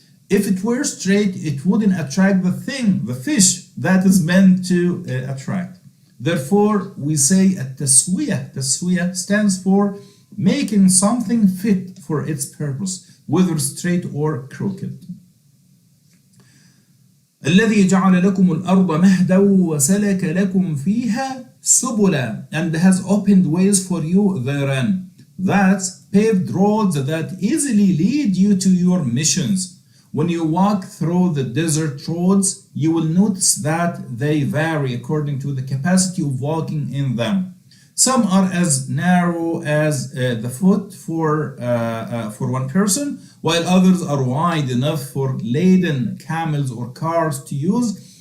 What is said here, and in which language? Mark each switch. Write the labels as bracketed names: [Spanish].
[English] If it were straight, it wouldn't attract the fish that is meant to attract. Therefore, we say at-taswiyah. Taswiyah stands for making something fit for its purpose, whether straight or crooked. [Arabic] الذي جعل لكم الأرض مهدا وسلك لكم فيها سبلا, [English] and has opened ways for you therein. That's paved roads that easily lead you to your missions. When you walk through the desert roads, you will notice that they vary according to the capacity of walking in them. Some are as narrow as the foot for one person, while others are wide enough for laden camels or cars to use.